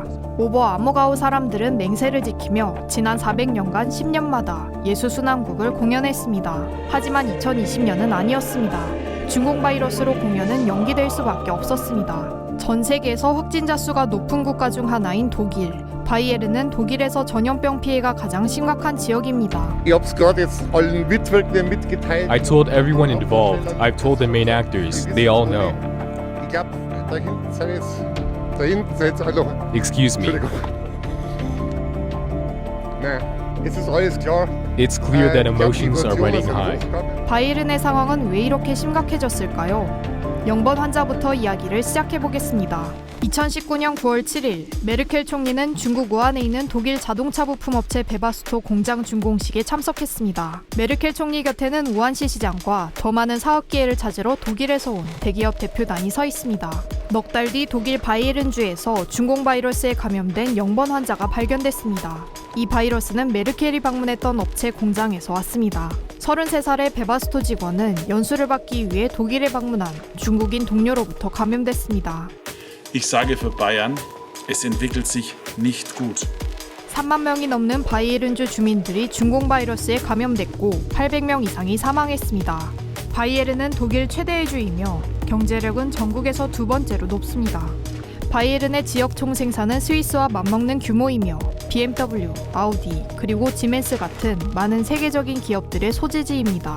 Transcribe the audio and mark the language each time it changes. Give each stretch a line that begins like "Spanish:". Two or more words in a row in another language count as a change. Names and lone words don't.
Korean: 오버아머가우 사람들은 맹세를 지키며 지난 400년간 10년마다 예수순환국을 공연했습니다. 하지만 2020년은 아니었습니다. 중공 바이러스로 공연은 연기될 수밖에 없었습니다. 전 세계에서 확진자 수가 높은 국가 중 하나인 독일. 바이에른은 독일에서 전염병 피해가 가장 심각한 지역입니다.
German: Ich hab's gerade jetzt allen Mitwirkenden mitgeteilt.
English: I told everyone involved. I've told the main actors. They all know.
German: Ich glaube, da hinten sind jetzt alle.
English: Excuse me.
German: Entschuldigung. Nein, es ist alles klar.
English: It's clear that emotions are running high.
Korean: 바이에른의 상황은 왜 이렇게 심각해졌을까요? 0번 환자부터 이야기를 시작해보겠습니다. 2019년 9월 7일 메르켈 총리는 중국 우한에 있는 독일 자동차 부품업체 베바스토 공장 준공식에 참석했습니다. 메르켈 총리 곁에는 우한시 시장과 더 많은 사업 기회를 찾으러 독일에서 온 대기업 대표단이 서 있습니다. 넉 달 뒤 독일 바이에른주에서 중공 바이러스에 감염된 0번 환자가 발견됐습니다. 이 바이러스는 메르켈이 방문했던 업체 공장에서 왔습니다. 33살의 베바스토 직원은 연수를 받기 위해 독일에 방문한 중국인 동료로부터 감염됐습니다.
German: Ich sage für Bayern, es entwickelt sich nicht gut.
Korean: 3만 명이 넘는 바이에른주 주민들이 중공 바이러스에 감염됐고 800명 이상이 사망했습니다. 바이에른은 독일 최대의 주이며 경제력은 전국에서 두 번째로 높습니다. 바이에른의 지역 총 생산은 스위스와 맞먹는 규모이며 BMW, 아우디, 그리고 지멘스 같은 많은 세계적인 기업들의 소재지입니다.